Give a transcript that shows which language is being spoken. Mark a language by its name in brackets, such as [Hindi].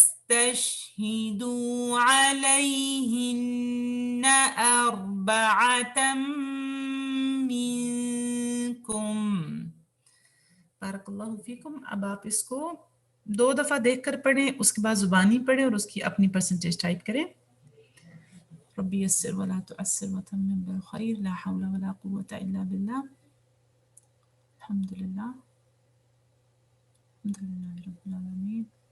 [Arabic] فاستشهدوا عليهن أربعة منكم. بارک اللہ فیکم. [Urdu] اب آپ اس کو 2 دفعہ دیکھ کر پڑھیں، اس کے بعد زبانی پڑھیں اور اس کی اپنی پرسنٹیج ٹائپ کریں. [Arabic] ربی یسر ولا تعسر وتمم بالخیر لا حول ولا قوة الا باللہ. الحمد للہ الحمد للہ رب العالمین.